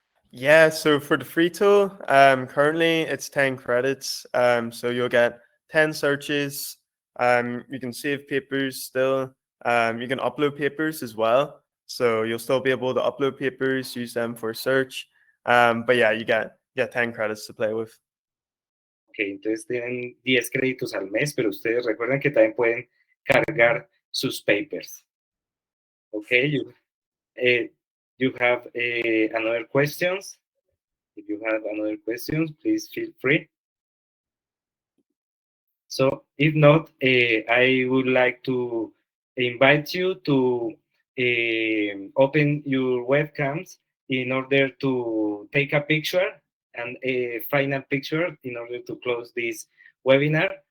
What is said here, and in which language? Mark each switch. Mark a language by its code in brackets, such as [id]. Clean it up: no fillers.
[en] Yeah, so for the free tool, currently it's 10 credits. So you'll get 10 searches. You can save papers still. You can upload papers as well. So you'll still be able to upload papers, use them for search. But yeah, you get 10 credits to play with. [es] Ok, entonces tienen 10 créditos al mes, pero ustedes recuerden que también pueden cargar sus papers. [en] Okay, you have another questions. If you have another questions, please feel free. So if not, I would like to invite you to open your webcams in order to take a picture and a final picture in order to close this webinar.